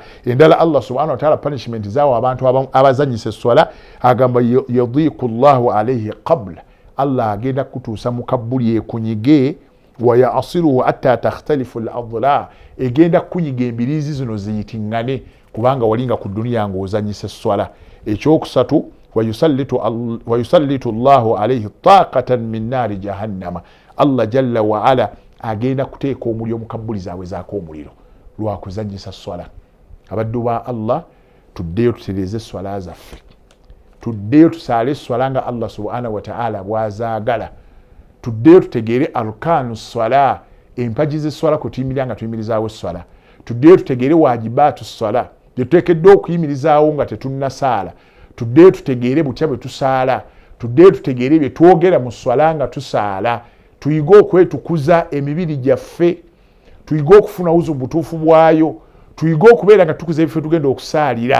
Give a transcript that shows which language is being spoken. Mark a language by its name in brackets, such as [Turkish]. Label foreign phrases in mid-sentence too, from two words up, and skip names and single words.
[Ganda] Endala [Arabic] الله سبحانه وتعالى [Ganda] punishment zaawa abantu abazannyisa eswala, agamba [Arabic] يضيق الله عليه قبل, [Ganda] Allah agenda kutuusa mu kabbuli ekunyige, [Arabic] ويعصره حتى تختلف الأضلاع, [Ganda] egenda kunyiga embiriizi zino ziyitingane kubanga walinga ku dunia ng'ozannyisa eswala. Ekyokusatu [Arabic] ويسلط الله عليه طاقة من نار جهنم, [Ganda] Allah [Arabic] جل وعلا [Ganda] agenda kuteeka omuliro mu kabbuli zaabwe zaako omuliro lwakuzannyisa swala. Abaddu ba Allah, tuddeyo tutereeze eswala zaffe, tuddeyo tusaale eswala nga [Arabic] الله سبحانه وتعالى [Ganda] bwazaagala, tuddeyo tutegeere [Arabic] أركان الصلاة, [Ganda] empaji z'eswala kwe tuyimirira nga tuyimirizaawo eswala, tuddeyo tutegeere [Arabic] واجبات الصلاة [Ganda] gye tuteekeddwa okuyimirizaawo nga tetunnasaala, tuddeyo tutegeere butya bwe tusaala, tuddeyo tutegeere bye twogera mu swala nga tusaala, tuyige okwetukuza emibiri gyaffe, tuyige okufuna uzu butuufu bwayo, tuyige okubeera nga tukuza ebifo tugenda okusaalira.